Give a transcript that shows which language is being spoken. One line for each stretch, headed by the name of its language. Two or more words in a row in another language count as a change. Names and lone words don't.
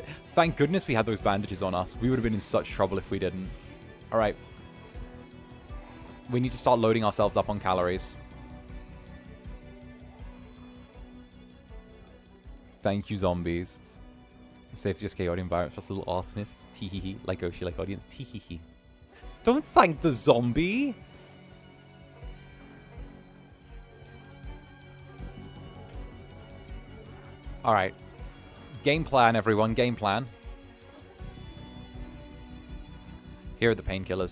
English: Thank goodness we had those bandages on us. We would have been in such trouble if we didn't. All right. We need to start loading ourselves up on calories. Thank you, zombies. Safe, just chaotic environment, just little arsonists. Tee-hee-hee. Like Oshi, like audience. Tee-hee-hee. Don't thank the zombie. All right. Game plan, everyone. Game plan. Here are the painkillers.